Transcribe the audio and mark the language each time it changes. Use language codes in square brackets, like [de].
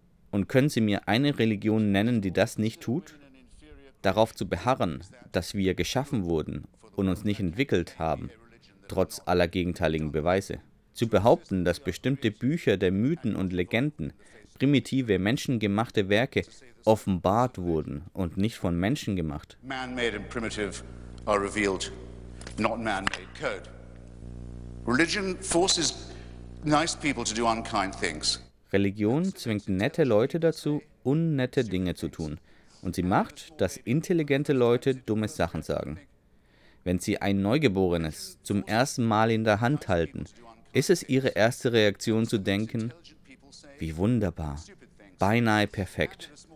[de] Und können Sie mir eine Religion nennen, die das nicht tut? Darauf zu beharren, dass wir geschaffen wurden und uns nicht entwickelt haben, trotz aller gegenteiligen Beweise. Zu behaupten, dass bestimmte Bücher der Mythen und Legenden, primitive, menschengemachte Werke, offenbart wurden und nicht von Menschen gemacht. [en] Man-made and primitive are revealed, not man-made code. Religion forces nice people to do unkind things. [de] Religion zwingt nette Leute dazu, unnette Dinge zu tun. Und sie macht, dass intelligente Leute dumme Sachen sagen. Wenn sie ein Neugeborenes zum ersten Mal in der Hand halten, ist es ihre erste Reaktion zu denken, wie wunderbar, beinahe perfekt.